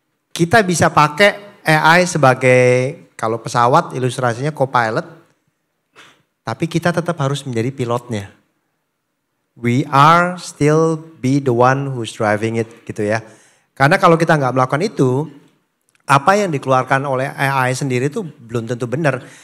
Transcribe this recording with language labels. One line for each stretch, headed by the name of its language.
Indonesian: Kita bisa pakai AI sebagai, kalau pesawat ilustrasinya co-pilot, tapi kita tetap harus menjadi pilotnya.
English: We are still be the one who's driving it
Indonesian: gitu ya. Karena kalau kita nggak melakukan itu, apa yang dikeluarkan oleh AI sendiri itu belum tentu benar.